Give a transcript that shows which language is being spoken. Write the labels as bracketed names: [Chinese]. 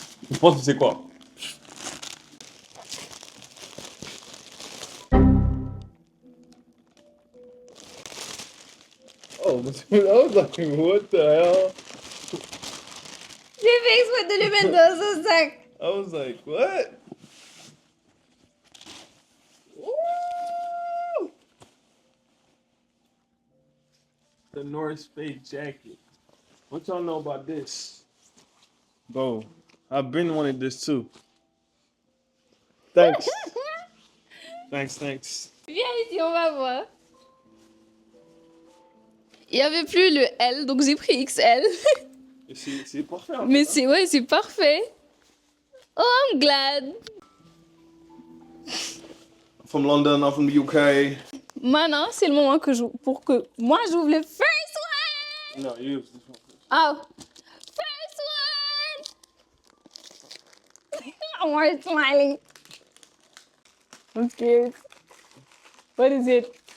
[French] Je pense que c'est quoi? [English] Oh, I was like, what the hell? [French] J'ai fait exprès de le mettre dans son sac. [English] I was like, what? Woo! The North Face jacket. What y'all know about this? Bro, I've been wanting this too. Thanks. Thanks. [French] Viens ici, on va voir. Il n'y avait plus le L, donc j'ai pris XL. Et c'est parfait. En Mais fait, c'est parfait. [English] Oh, I'm glad. From London, I'm from the UK. [French] Maintenant, c'est le moment pour que moi j'ouvre le [English] first one. No, you use this one. Oh, first one. I'm already smiling. I'm scared. What is it?